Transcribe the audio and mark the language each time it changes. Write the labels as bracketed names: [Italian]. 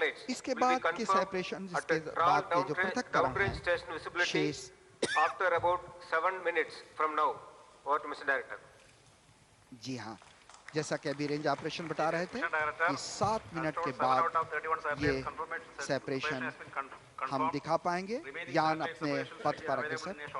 [Hindi] इसके बाद के सेपरेशन, इसके बाद के जो पृथक्करण है शेष [English] after about 7 minutes from now. Over to Mr. Director. [Hindi] जी हाँ, जैसा कि अभी रेंज ऑपरेशन बता रहे थे कि 7 मिनट के बाद ये सेपरेशन हम दिखा पाएंगे यान अपने पथ पर अग्रसर.